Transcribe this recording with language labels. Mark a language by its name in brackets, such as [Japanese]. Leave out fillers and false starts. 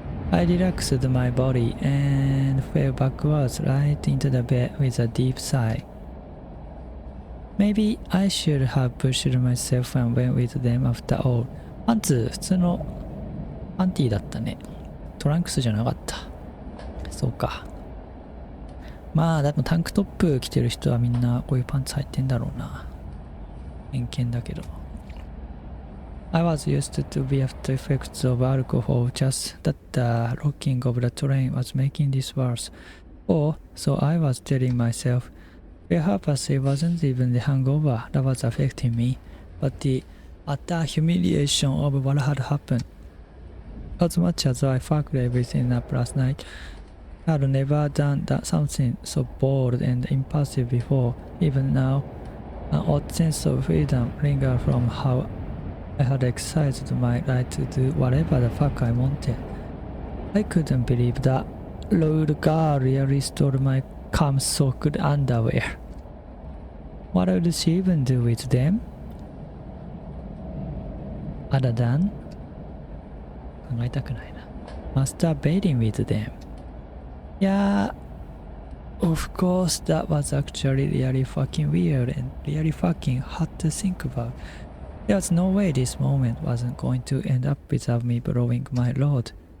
[English] I relaxed my body and fell backwards right into the bed with a deep sigh. Maybe I should have pushed myself and went with them after all. [Japanese] パンツ普通のパンティーだったね。トランクスじゃなかった。そうか。まあでもタンクトップ着てる人はみんなこういうパンツ履いてんだろうな。偏見だけど。 [English] I was used to the after effects of alcohol, just that the rocking of the train was making this worse. Or so I was telling myself. Perhaps it wasn't even the hangover that was affecting me, but the utter humiliation of what had happened. As much as I fucked everything up last night, I had never done something so bold and impulsive before. Even now, an odd sense of freedom lingered from how I had exercised my right to do whatever the fuck I wanted. I couldn't believe that rude girl really stole my cum-soaked underwear. What would she even do with them? Other than [Japanese] 考えたくないな。 [English] Masturbating with them. Yeah, of course that was actually really fucking weird and really fucking hard to think about. There was no way this moment wasn't going to end up without me blowing my load.